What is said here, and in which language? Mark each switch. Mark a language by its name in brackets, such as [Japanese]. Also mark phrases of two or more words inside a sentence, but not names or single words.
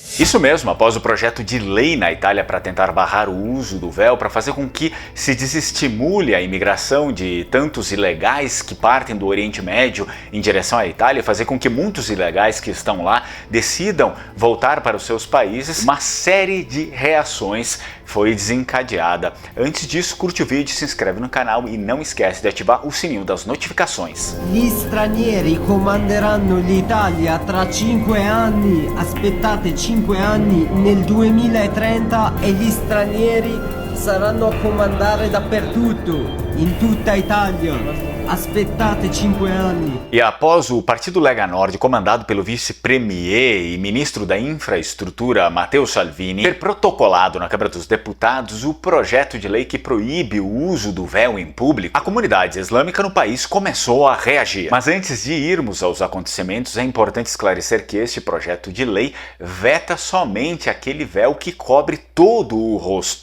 [Portuguese] Isso mesmo, após o projeto de lei na Itália para tentar barrar o uso do véu, para fazer com que se desestimule a imigração de tantos ilegais que partem do Oriente Médio em direção à Itália, fazer com que muitos ilegais que estão lá decidam voltar para os seus países, uma série de reações foi desencadeada. Antes disso, curte o vídeo, se inscreve no canal e não esquece de ativar o sininho das notificações. [Italian] Gli stranieri comanderanno l'Italia tra 5 anni, aspettate 5 anni nel 2030 e gli stranieri saranno a comandare dappertutto, in tutta Italia. Aspettate 5 anni. [Portuguese] E após o Partido Lega Nord, comandado pelo vice-premier e ministro da Infraestrutura Matteo Salvini, ter protocolado na Câmara dos Deputados o projeto de lei que proíbe o uso do véu em público, a comunidade islâmica no país começou a reagir. Mas antes de irmos aos acontecimentos, é importante esclarecer que este projeto de lei veta somente aquele véu que cobre todo o rosto.